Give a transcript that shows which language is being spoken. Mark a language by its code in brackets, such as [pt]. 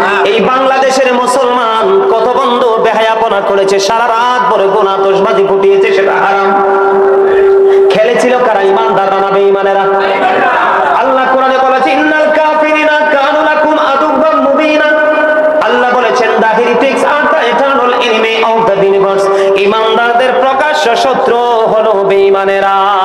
[bn] এই বাংলাদেশের মুসলমান কত বন্ধু বেহায়াপনা করেছে, সারা রাত ভরে গুনাহ আতশবাজি ফুটিয়েছে, সেটা হারাম। খেলেছিল কারা? ঈমানদাররা না বেঈমানেরা? আল্লাহ কোরআনে বলেছে [ar] ইন্নাল কাফিরিনা কানু লাকুম আদুওয়াম মুবিনা। [bn] আল্লাহ বলেছেন [en] the heretics are the eternal enemy of the universe। [bn] ঈমানদারদের প্রকাশ্য শত্রু হলো বেঈমানেরা।